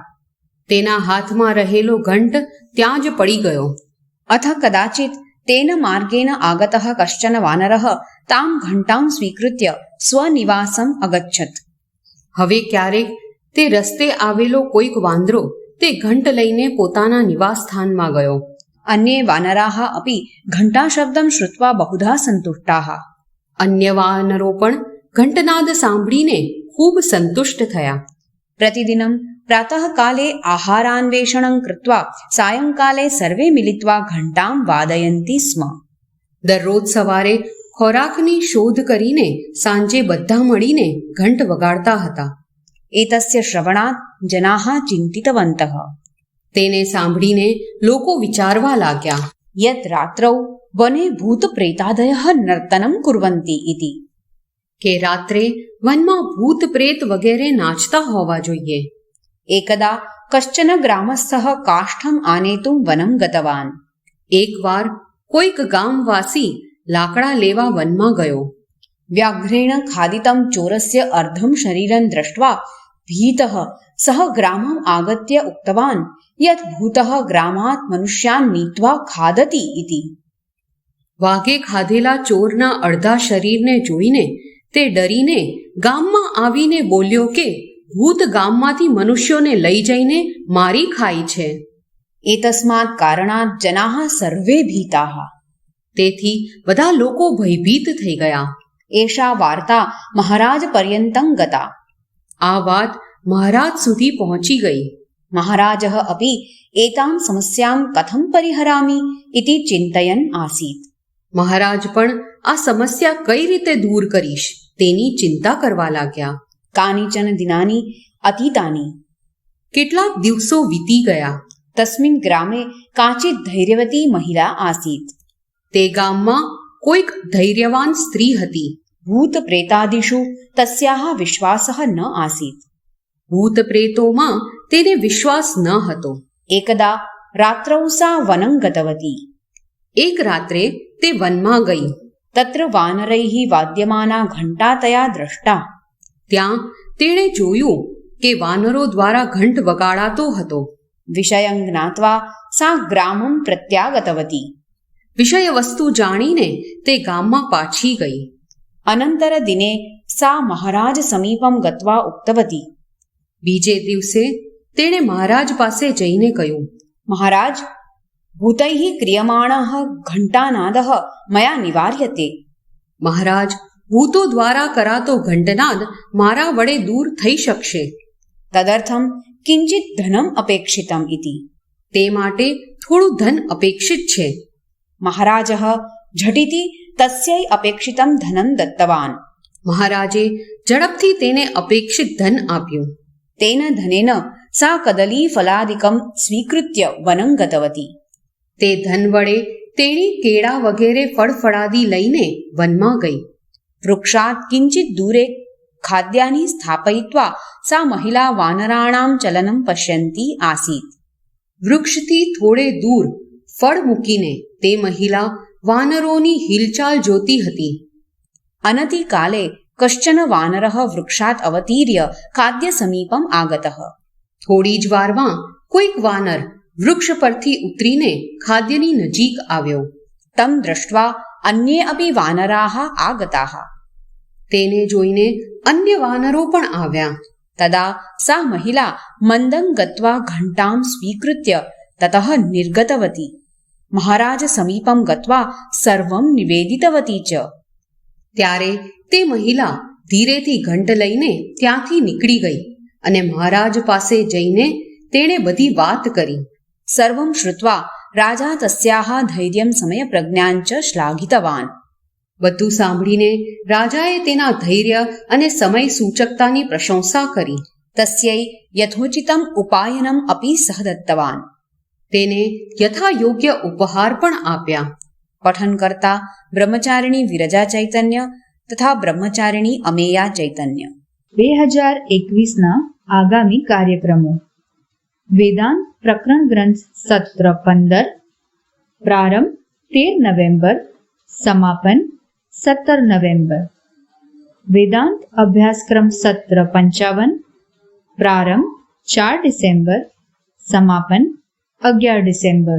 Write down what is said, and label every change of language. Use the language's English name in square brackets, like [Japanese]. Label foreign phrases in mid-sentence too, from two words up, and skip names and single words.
[Gujarati] તેના હાથમાં રહેલો ઘંટ ત્યાં જ પડી ગયો. [Sanskrit] अथ कदाचित् तेन मार्गेण आगतः कश्चन वानरः ताम् घण्टाम् स्वीकृत्य स्वनिवासम् अगच्छत्. [Gujarati] હવે ક્યારેક તે રસ્તે આવેલો કોઈક વાંદરો તે ઘંટ લઈને પોતાના નિવાસસ્થાનમાં ગયો. [Sanskrit] अन्ये वानराः अपि घण्टाशब्दं श्रुत्वा बहुधा सन्तुष्टाः. [Gujarati] અન્ય વાનરો પણ ઘંટનાદ સાંભળીને ખૂબ સંતુષ્ટ થયા. [Sanskrit] प्रतिदिनं प्रातःकाले आहारान्वेषणं कृत्वा सायङ्काले सर्वे मिलित्वा घण्टां वादयन्ति स्म. [Gujarati] દરરોજ સવારે ખોરાકની શોધ કરીને સાંજે બધા મળીને ઘંટ વગાડતા હતા. [Sanskrit] एतस्य श्रवणात् जनाः चिन्तितवन्तः. [Gujarati] તેને સાંભળીને લોકો વિચારવા લાગ્યા [Sanskrit] यत् रात्रौ वने भूतप्रेतादयः नर्तनं कुर्वन्ति इति. [Gujarati] કે રાત્રે વનમાં ભૂત પ્રેત વગેરે નાચતા હોવા જોઈએ. [Sanskrit] एकदा कश्चन ग्रामस्थः काष्ठम् आनेतुं वनं गतवान्. [Gujarati] એકવાર કોઈક ગામવાસી લાકડા લેવા વનમાં ગયો. [Sanskrit] व्याघ्रेण खादितं चोरस्य अर्धं शरीरं दृष्ट्वा भीतः सः ग्रामम् आगत्य उक्तवान् यत् भूतः ग्रामात् मनुष्यान् नीत्वा खादति इति. [Gujarati] વાઘે ખાધેલા ચોરના અડધા શરીરને જોઈને તે ડરીને ગામમાં આવીને બોલ્યો કે ભૂત ગામમાંથી મનુષ્યોને લઈ જઈને મારી ખાય છે. [Sanskrit] एतस्मात् कारणात् जनाः सर्वे भीताः. [Gujarati] તેથી બધા લોકો ભયભીત થઈ ગયા. [Sanskrit] एषा वार्ता महाराजपर्यन्तं गता. [Gujarati] આ વાત મહારાજ સુધી પહોંચી ગઈ. [Sanskrit] महाराजः अपि एतां समस्यां कथं परिहरामि इति चिन्तयन् आसीत्. [Gujarati] મહારાજ પણ આ સમસ્યા કઈ રીતે દૂર કરીશ તેની ચિંતા કરવા લાગ્યા. [Sanskrit] कानिचन दिनानि अतीतानि. [Gujarati] કેટલાક દિવસો વીતી ગયા. [Sanskrit] तस्मिन् ग्रामे काचित् धैर्यवती महिला आसीत्. [Gujarati] તે ગામમાં કોઈક ધૈર્યવાન સ્ત્રી હતી. [Sanskrit] भूतप्रेतादिषु तस्याः विश्वासः न आसीत्. [Gujarati] ભૂત પ્રેતોમાં તેને વિશ્વાસ ન હતો. [Sanskrit] एकदा रात्रौ सा वनं गतवती. [Gujarati] એક રાત્રે તે વનમાં ગઈ. [Sanskrit] तत्र वानरैः वाद्यमाना घण्टा तया दृष्टा. [Gujarati] ત્યાં તેણે જોયું કે વાનરો દ્વારા ઘંટ વગાડાતો હતો. [Sanskrit] विषयं ज्ञात्वा सा ग्रामं प्रत्यागतवती. [Gujarati] વિષય વસ્તુ જાણીને તે ગામમાં પાછી ગઈ. [Sanskrit] अनन्तरदिने सा महाराज समीपं गत्वा उक्तवती. [Gujarati] બીજે દિવસે તેણે મહારાજ પાસે જઈને કહ્યું, [Sanskrit] महाराज, भूतैः क्रियमाणः घण्टानादः मया निवार्यते. [Gujarati] મહારાજ, ભૂતો દ્વારા કરાતો ઘંટનાદ મારા વડે દૂર થઈ શકશે. [Sanskrit] तदर्थं किञ्चित् धनम् अपेक्षितम् इति. [Gujarati] તે માટે થોડું ધન અપેક્ષિત છે. [Sanskrit] महाराजः झटिति तस्यै अपेक्षितं धनं दत्तवान्. [Gujarati] મહારાજે ઝડપથી તેને અપેક્ષિત ધન આપ્યું. [Sanskrit] तेन धनेन सा कदलीफलादिकं स्वीकृत्य वनं गतवती. [Gujarati] તે ધન વડે તેણી કેળા વગેરે ફળફળાદી લઈને વનમાં ગઈ. [Sanskrit] वृक्षात् किञ्चित् दूरे खाद्यानि स्थापयित्वा सा महिला वानराणां चलनं पश्यन्ती आसीत्. [Gujarati] વૃક્ષથી થોડે દૂર ફળ મૂકીને તે મહિલા વાનરોની હિલચાલ જોતી હતી. [Sanskrit] अनतिकाले कश्चन वानरः वृक्षात् अवतीर्य खाद्यसमीपम् आगतः. [Gujarati] થોડી જ વારમાં કોઈક વાનર વૃક્ષ પરથી ઉતરીને ખાદ્યની નજીક આવ્યો. [Sanskrit] तं दृष्ट्वा अन्ये अपि वानराः आगताः. [Gujarati] તેને જોઈને અન્ય વાનરો પણ આવ્યા. [Sanskrit] तदा सा महिला मन्दं गत्वा घण्टां स्वीकृत्य ततः निर्गतवती. महाराज समीपं गत्वा सर्वं निवेदितवती च. [Gujarati] ત્યારે તે મહિલા ધીરેથી ઘંટ લઈને ત્યાંથી નીકળી ગઈ અને મહારાજ પાસે જઈને તેણે બધી વાત કરી. [Sanskrit] सर्वं श्रुत्वा राजा तस्याः धैर्यं समयप्रज्ञां च श्लाघितवान्. [Gujarati] બધું સાંભળીને રાજાએ તેના ધૈર્ય અને સમય સૂચકતાની પ્રશંસા કરી. [Sanskrit] तस्यै यथोचितम् उपायनम् अपि सः दत्तवान्. [Gujarati] તેને યથા યોગ્ય ઉપહાર પણ આપ્યા. પઠન કરતા બ્રહ્મચારિણી વિરજા ચૈતન્ય તથા બ્રહ્મચારિણી અમેયા ચૈતન્ય. 2021 આગામી કાર્યક્રમો: વેદાંત પ્રકરણ ગ્રંથ સત્ર 15, પ્રારંભ 13 નવેમ્બર, સમાપન 17 નવેમ્બર. વેદાંત અભ્યાસક્રમ સત્ર 55, પ્રારંભ 4 ડિસેમ્બર, સમાપન 11 ડિસેમ્બર.